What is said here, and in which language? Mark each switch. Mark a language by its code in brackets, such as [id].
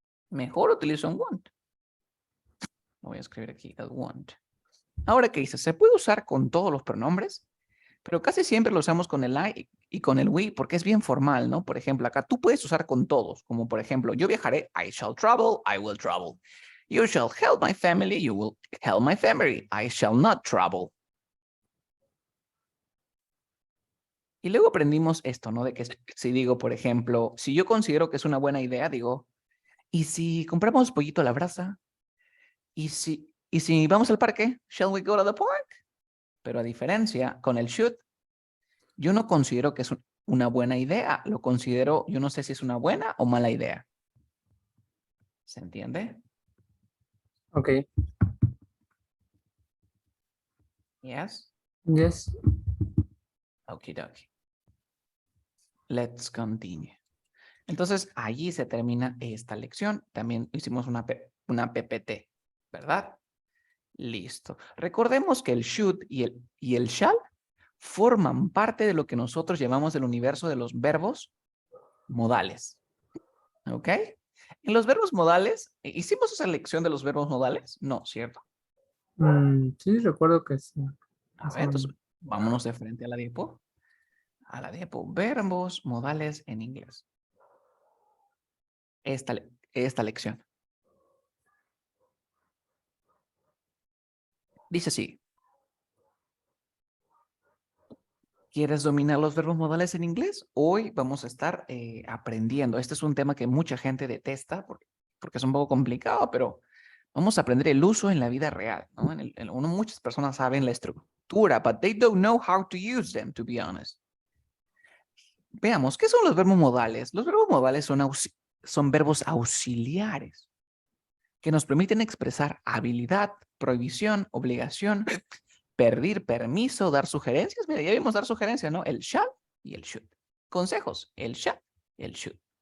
[es] Mejor utilizo un want. Lo voy a escribir aquí, el want. Ahora, ¿qué dice? Se puede usar con todos los pronombres, pero casi siempre lo usamos con el I y con el we porque es bien formal, ¿no? Por ejemplo, acá tú puedes usar con todos, como por ejemplo, yo viajaré, [en] I shall travel, I will travel. You shall help my family, you will help my family, I shall not travel. [es] Y luego aprendimos esto, ¿no? De que si digo, por ejemplo, si yo considero que es una buena idea, digo, ¿y si compramos pollito a la brasa? ¿Y si vamos al parque? [en] Shall we go to the park? [es] Pero a diferencia, con el should, yo no considero que es una buena idea. Lo considero, yo no sé si es una buena o mala idea. ¿Se entiende? [en] Ok. Yes. Yes. Okie dokie. Let's continue. [es] Entonces, allí se termina esta lección. También hicimos una PPT, ¿verdad? Listo. Recordemos que el should y el shall forman parte de lo que nosotros llamamos el universo de los verbos modales. ¿Ok? En los verbos modales, ¿hicimos esa lección de los verbos modales? No, ¿cierto? Sí, recuerdo que sí. A Más ver, o entonces, menos. vámonos de frente a la diapo. A la diapo, verbos modales en inglés. Esta lección. Dice así. ¿Quieres dominar los verbos modales en inglés? Hoy vamos a estar aprendiendo. Este es un tema que mucha gente detesta porque es un poco complicado, pero vamos a aprender el uso en la vida real, ¿no? Muchas personas saben la estructura, [en] but they don't know how to use them, to be honest. [es] Veamos, ¿qué son los verbos modales? Los verbos modales son verbos auxiliares que nos permiten expresar habilidad, prohibición, obligación, pedir permiso, dar sugerencias. Mira, ya vimos dar sugerencias, ¿no? El shall y el should. Consejos, el shall y el should.